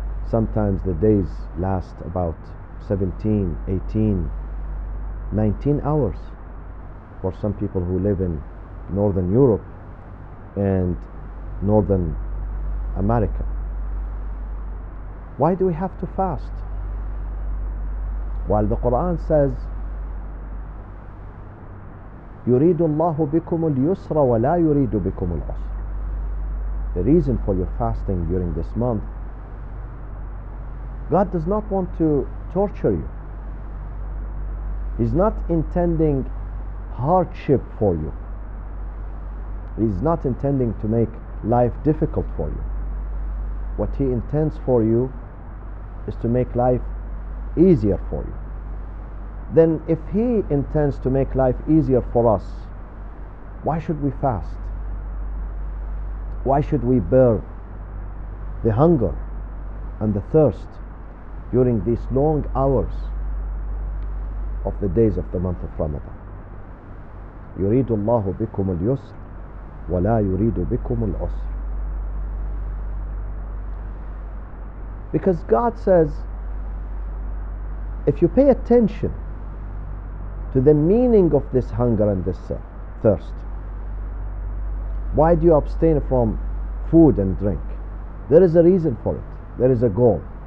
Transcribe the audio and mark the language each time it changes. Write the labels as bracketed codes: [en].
[en] Sometimes the days last about 17, 18, 19 hours for some people who live in northern Europe and northern America. Why do we have to fast? While the Quran says, [ar] يريد الله بكم اليسر ولا يريد بكم العسر. [en] The reason for your fasting during this month, God does not want to torture you. He's not intending hardship for you. He's not intending to make life difficult for you. What He intends for you is to make life easier for you. Then if He intends to make life easier for us, why should we fast? Why should we bear the hunger and the thirst during these long hours of the days of the month of Ramadan? [ar] يريد الله بكم اليسر ولا يريد بكم العسر. [en] Because God says, if you pay attention to the meaning of this hunger and this thirst, why do you abstain from food and drink? There is a reason for it. There is a goal.